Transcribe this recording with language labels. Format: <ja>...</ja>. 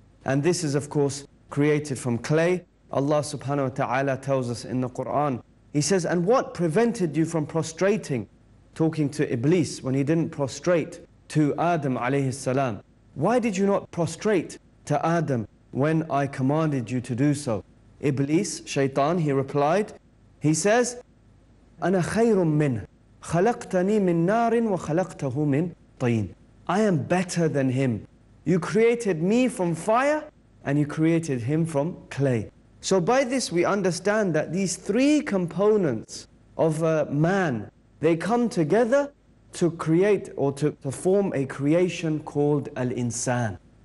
<en>And this is of course created from clay. Allah subhanahu wa ta'ala tells us in the Quran, He says, and what prevented you from prostrating, talking to Iblis when he didn't prostrate to Adam alayhi salam? Why did you not prostrate to Adam when I commanded you to do so? Iblis, shaitan, he replied, he says,</en> <ar>أَنَا خَيْرٌ مِّنْهُ خَلَقْتَنِي مِنْ نَارٍ وَخَلَقْتَهُ مِنْ طِينٍ.</ar> <en>I am better than him. You created me from fire and you created him from clay. So by this we understand that these three components of man, they come together to create or to form a creation called al-insan.</en>